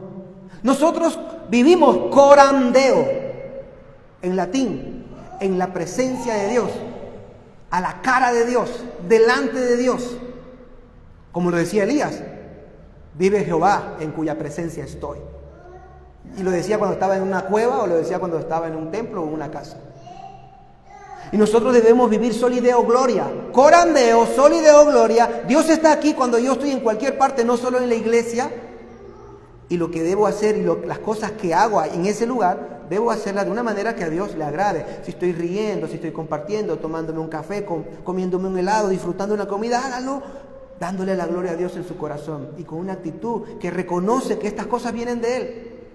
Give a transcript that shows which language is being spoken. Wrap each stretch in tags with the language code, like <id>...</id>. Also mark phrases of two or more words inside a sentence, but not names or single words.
<es>Nosotros vivimos</es> <la>coram Deo,</la> <es>en latín, en la presencia de Dios, a la cara de Dios, delante de Dios. Como lo decía Elías, vive Jehová en cuya presencia estoy. Y lo decía cuando estaba en una cueva o lo decía cuando estaba en un templo o en una casa. Y nosotros debemos vivir</es> <la>soli Deo gloria, coram Deo, soli Deo gloria.</la> <es>Dios está aquí cuando yo estoy en cualquier parte, no solo en la iglesia. Y lo que debo hacer y las cosas que hago en ese lugar, debo hacerlas de una manera que a Dios le agrade. Si estoy riendo, si estoy compartiendo, tomándome un café, comiéndome un helado, disfrutando una comida, hágalo dándole la gloria a Dios en su corazón y con una actitud que reconoce que estas cosas vienen de Él.</es>